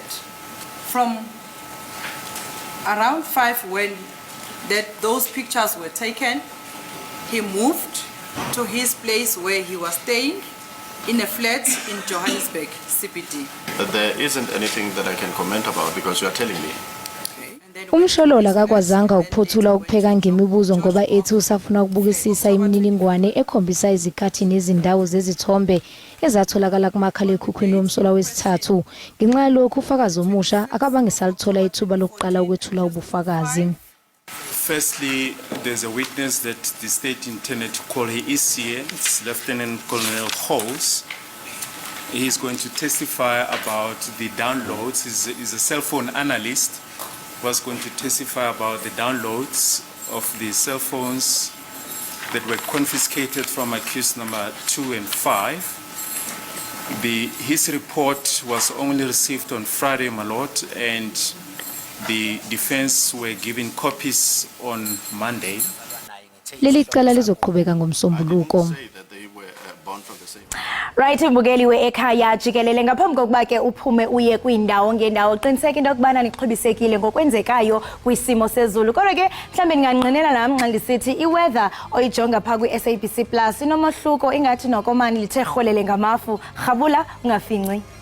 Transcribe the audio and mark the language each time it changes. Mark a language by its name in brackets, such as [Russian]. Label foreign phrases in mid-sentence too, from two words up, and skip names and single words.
[English] From around 5 when those pictures were taken, he moved to his place where he was staying in a flat in Johannesburg, CBD. There isn't anything that I can comment about because you are telling me. [Zulu] Umsholola akakwazanga ukuphothula ukupheka ngemibuzo ngoba ethi usafuna ukubukisisa imininingwane ekhombisa izikhathi nezindawo zezithombe ezatholakala kumakhala ekhukhwini womsolwa wesithathu. Ngenxa yalokho ufakazi omusha akabangisalithola ithuba lokuqala ukwethula ubufakazi. [English] Firstly, there's a witness that the state intended to call. He is here. It's Lieutenant Colonel Halls. He is going to testify about the downloads. He's a cell phone analyst. Was going to testify about the downloads of the cell phones that were confiscated from accused number 2 and 5. His report was only received on Friday, my lord, and the defense were given copies on Monday. [Zulu] Leli cala lizoqhubeka ngomsombuluko. [Xhosa] Right, mbukeli we-Ekhaya Jikelele ngaphambi kokuba ke uphume uye kwindawo ngendawo qiniseka into yokubana nixhobisekile ngokwenzekayo kwisimo sezulu. Kodwa ke mhlambe ninganqinela nami nxa lisithi iweather oyijonga pha kwi-SABC Plus inomohluko ingathi nokomani lithe rholele ngamafu. Rhabula ungafinci.